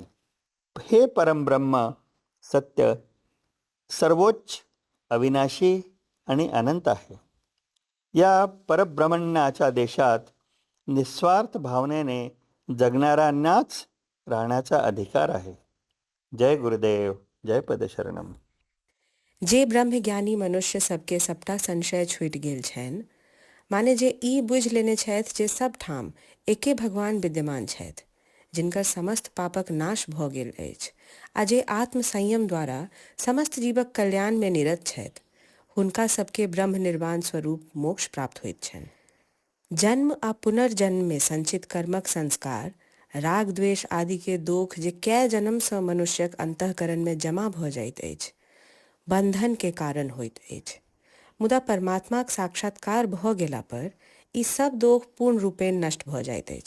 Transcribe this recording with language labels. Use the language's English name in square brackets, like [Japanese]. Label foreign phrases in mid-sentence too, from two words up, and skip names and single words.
[Marathi] हे परमब्रह्म सत्य सर्वोच्च, अविनाशी आणि अनंत आहे. या परब्रह्मण्याच्या देशात निस्वार्थ भावनेने जगणाऱ्यांनाच राहण्याचा अधिकार आहे. जय गुरुदेव, जय पदशरणम. [Maithili] जे ब्रह्मज्ञानी मनुष्य सबके सबटा संशय छूटि गेल छनि, माने जे ई बुझि लेने छथि जे सब ठाम एके भगवान विद्यमान छथि, जिनकर समस्त पापक नाश भऽ गेल अछि आ जे आत्म संयम द्वारा समस्त जीवक कल्याण में निरत छथि, हुनका सबके ब्रह्म निर्वाण स्वरूप मोक्ष प्राप्त होइत छनि. जन्म आ पुनर्जन्म में संचित कर्मक संस्कार, राग द्वेष आदि के दोख जे कए जन्मसँ मनुष्यक अंतःकरण में जमा भऽ जाइत अछि, बंधन के कारण होइत अछि. मुदा परमात्माक साक्षात्कार भऽ गेला पर ई सब दोष पूर्ण रूपेण नष्ट भऽ जाइत अछि.